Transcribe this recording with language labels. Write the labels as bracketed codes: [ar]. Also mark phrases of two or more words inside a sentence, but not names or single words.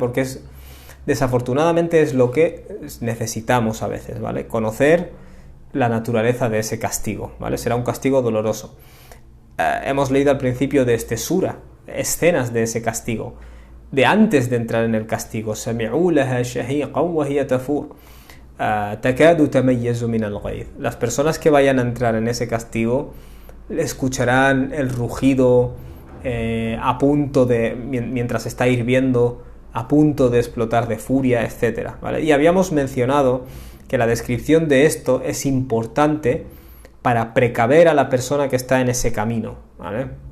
[es] Porque desafortunadamente es lo que necesitamos a veces, ¿vale? Conocer la naturaleza de ese castigo, ¿vale? Será un castigo doloroso. Hemos leído al principio de este sura escenas de ese castigo, de antes de entrar en el castigo. [ar] سَمِعُوا لَهَا شَهِيقًا وَهِيَ تَفُورُ تَكَادُ تَمَيَّزُ مِنَ الْغَيْظِ. [es] Las personas que vayan a entrar en ese castigo escucharán el rugido a punto de, mientras está hirviendo, a punto de explotar de furia, etc., ¿vale? Y habíamos mencionado que la descripción de esto es importante para precaver a la persona que está en ese camino, ¿vale?